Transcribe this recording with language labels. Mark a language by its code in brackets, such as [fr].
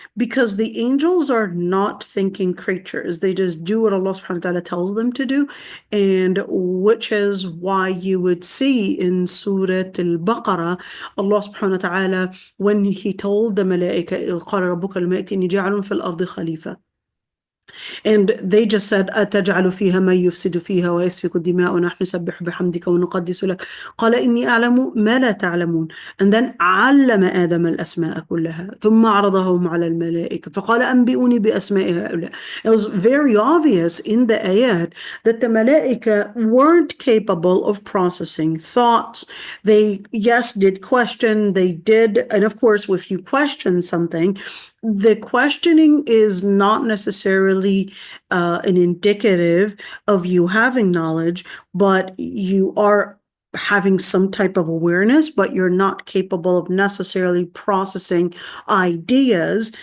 [en] Because the angels are not thinking creatures. They just do what Allah subhanahu wa ta'ala tells them to do, and which is why you would see in Surah al-Baqarah, Allah subhanahu wa ta'ala, when He told the malaika, [ar] إِذْ قَالَ رَبُّكَ لِلْمَلَائِكَةِ إِنِّي جَاعِلٌ فِي الْأَرْضِ خَلِيفَةً. [en] And they just said [ar] أتجعل فيها من يفسد فيها ويسفك الدماء ونحن نسبح بحمدك ونقدس لك قال إني أعلم ما لا تعلمون. [en] And then [ar] علم آدم الأسماء كلها ثم عرضهم على الملائكة فقال أنبئوني بأسماء هؤلاء. [en] It was very obvious in the ayat that the malaika weren't capable of processing thoughts. They, yes, did question, they did, and of course, if you question something, the questioning is not necessarily an indicative of you having knowledge, but you are having some type of awareness, but you're not capable of necessarily processing ideas.